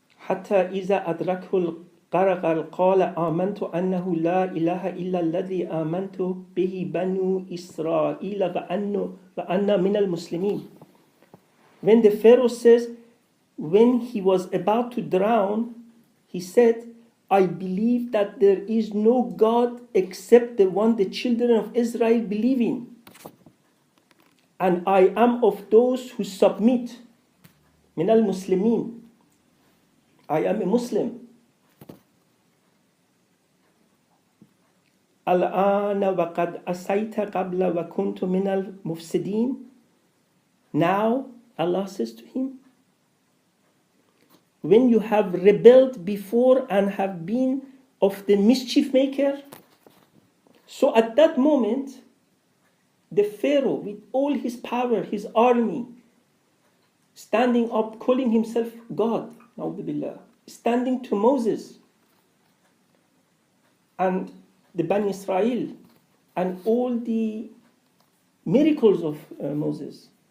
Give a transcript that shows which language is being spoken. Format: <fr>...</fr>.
<ar>حتى إذا أدركه الغرق قال آمنت أنه لا إله إلا الذي آمنت به بنو إسرائيل وأنا من المسلمين.</ar> <en>When the Pharaoh says, when he was about to drown, he said, I believe that there is no God except the one the children of Israel believe in. And I am of those who submit.</en> <ar>من المسلمين.</ar> <en>I am a Muslim.</en> <ar>الآن وقد أسيت قبل وكنت من المفسدين.</ar> <en>Now, Allah says to him, when you have rebelled before and have been of the mischief maker. So at that moment, the Pharaoh, with all his power, his army, standing up, calling himself God, standing to Moses and the Bani Israel and all the miracles of Moses.</en>